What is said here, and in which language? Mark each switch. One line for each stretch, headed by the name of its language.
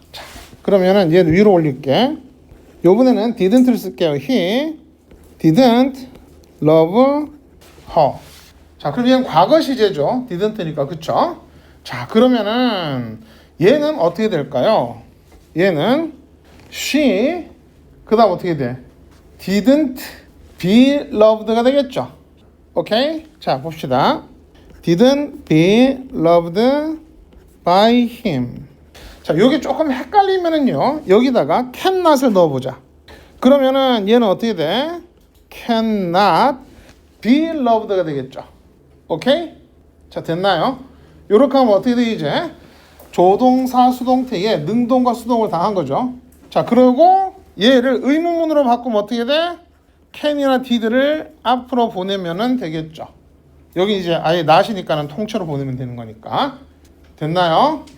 Korean: 자, 그러면은 얘는 위로 올릴게. 요번에는 didn't를 쓸게요.
English: He didn't love her.
Korean: 자, 그럼 얘는 과거 시제죠. didn't니까, 그쵸? 자, 그러면은 얘는 어떻게 될까요? 얘는 she, 그 다음 어떻게 돼?
English: didn't be loved가
Korean: 되겠죠. 오케이? 자, 봅시다.
English: didn't be loved by him.
Korean: 자, 요게 조금 헷갈리면은요, 여기다가 cannot을 넣어보자. 그러면은 얘는 어떻게 돼?
English: cannot be loved가
Korean: 되겠죠. 오케이? 자, 됐나요? 요렇게 하면 어떻게 돼, 이제? 조동사 수동태에 능동과 수동을 다 한 거죠. 자, 그리고 얘를 의문문으로 바꾸면 어떻게 돼? can이나 did를 앞으로 보내면은 되겠죠. 여기 이제 아예 not이니까는 통째로 보내면 되는 거니까. 됐나요?